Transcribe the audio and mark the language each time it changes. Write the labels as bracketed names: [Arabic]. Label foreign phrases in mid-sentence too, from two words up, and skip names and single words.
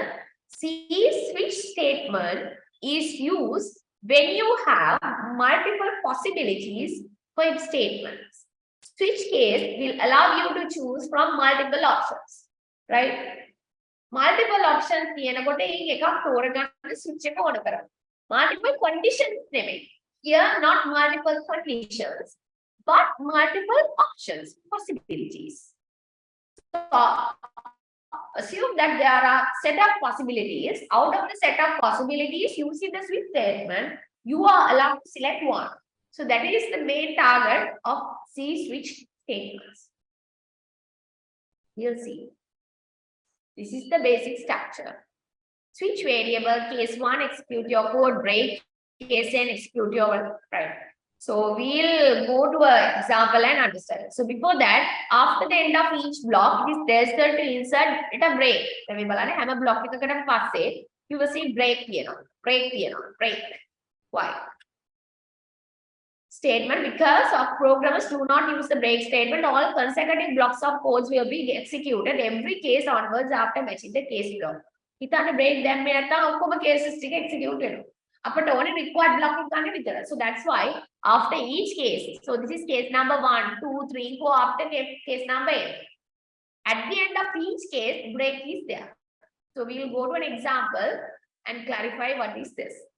[English] C switch statement is used when you have multiple possibilities for its statements. Switch case will allow you to choose from multiple options, right? Multiple options [Sinhala] තියෙනකොට එකක් තෝරගන්න switch එක on කරන්න. [English] Multiple conditions [Sinhala] නෙමෙයි. [English] Here not multiple conditions but multiple options, possibilities. So assume that there are set of possibilities. Out of the set of possibilities using the switch statement, you are allowed to select one. So that is the main target of C switch statements. You'll see. This is the basic structure. Switch variable, case 1, execute your code, break, case n, execute your, right. So we'll go to an example and understand it. So before that, after the end of each block, it is necessary to insert a break. We [Sinhala] බලන්න හැම block එකකටම පස්සේ [English] you will see break තියෙනවා. Break. Why? Statement, because of programmers do not use the break statement, all consecutive blocks of codes will be executed every case onwards after matching the case block. [Sinhala] හිතන්න break දැම්මේ නැත්නම් ඔක්කොම cases ටික execute වෙනවා. අපිට ඕනේ [English] required block [Sinhala] එක ගන්න විතරයි. [English] So that's why after each case, so this is case number 1, 2, 3, 4, after case number 8. At the end of each case, break is there. So we will go to an example and clarify what is this.